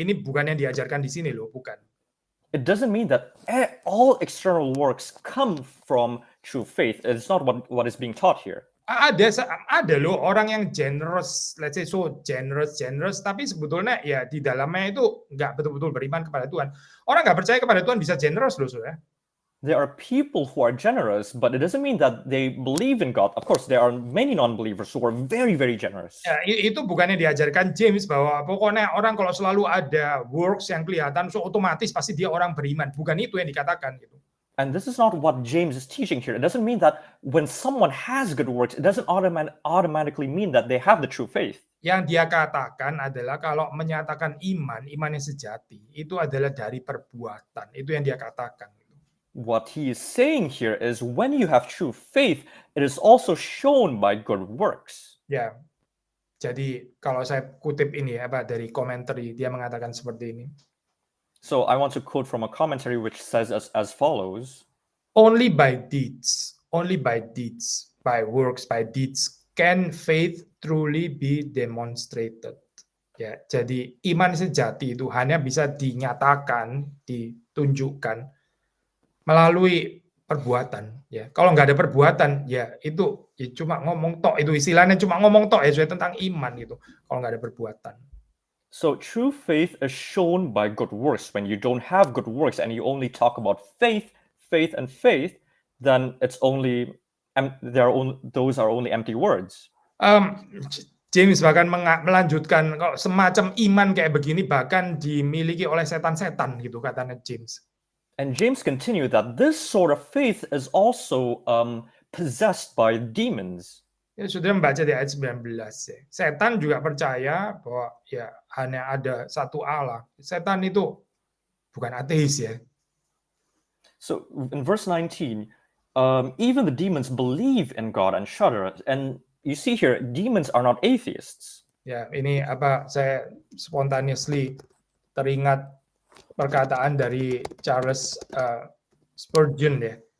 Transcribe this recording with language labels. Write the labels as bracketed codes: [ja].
[id] Ini bukan yang diajarkan di sini loh, bukan. [en] It doesn't mean that all external works come from true faith. It's not what is being taught here. [id] Ada loh orang yang generous, [en] let's say so generous, [id] tapi sebetulnya ya di dalamnya itu nggak betul-betul beriman kepada Tuhan. Orang nggak percaya kepada Tuhan bisa generous loh, saudara. [en] There are people who are generous, but it doesn't mean that they believe in God. Of course, there are many non-believers who are very, very generous. [id] Ya, itu bukannya diajarkan James bahwa pokoknya orang kalau selalu ada works yang kelihatan, so otomatis pasti dia orang beriman. Bukan itu yang dikatakan gitu. [en] And this is not what James is teaching here. It doesn't mean that when someone has good works, it doesn't automatically mean that they have the true faith. [id] Yang dia katakan adalah kalau menyatakan iman yang sejati, itu adalah dari perbuatan. Itu yang dia katakan. [en] What he is saying here is when you have true faith, it is also shown by good works. [id] Ya, jadi kalau saya kutip ini dari komentari, dia mengatakan seperti ini. [en] So I want to quote from a commentary which says as follows. Only by deeds, by works, by deeds, can faith truly be demonstrated. [id] Ya, jadi iman sejati itu hanya bisa dinyatakan, ditunjukkan melalui perbuatan. Ya, kalau nggak ada perbuatan, ya itu ya cuma ngomong tok. Itu istilahnya cuma ngomong tok ya tentang iman itu. Kalau nggak ada perbuatan. [en] So true faith is shown by good works. When you don't have good works and you only talk about faith, then it's only those are only empty words. [id] James bahkan melanjutkan kalau semacam iman kayak begini bahkan dimiliki oleh setan-setan gitu katanya James. [en] And James continued that this sort of faith is also possessed by demons. [id] Ya, sudah membaca di ayat 19 ya. Setan juga percaya bahwa ya hanya ada satu Allah. Setan itu bukan ateis ya. [en] So in verse 19, even the demons believe in God and shudder. And you see here, demons are not atheists. [id] Ya, ini saya spontaneously teringat perkataan dari Charles Spurgeon ya.